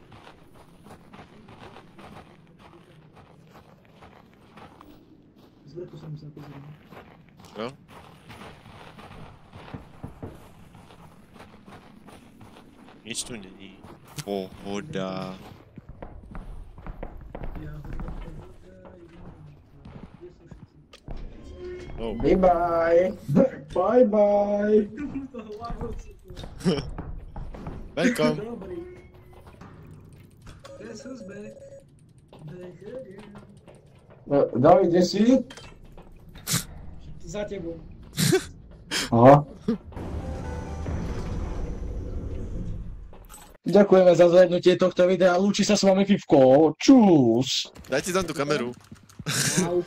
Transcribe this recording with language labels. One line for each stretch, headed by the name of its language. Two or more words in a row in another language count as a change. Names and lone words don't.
Slovak: Zvrchu som sa pozrel. Čo? Nič tu není. Pohoda. Ja Oh.
English: Bye bye. Bye bye. Welcome. Dobrý. Guess who's back? Back again.
Slovak: David, kde si? Za tebou. Aha. Ďakujeme za zhlédnutie tohto videa. Lúči sa s vami Fifko. Čus. Dajte tam tú kameru. Au.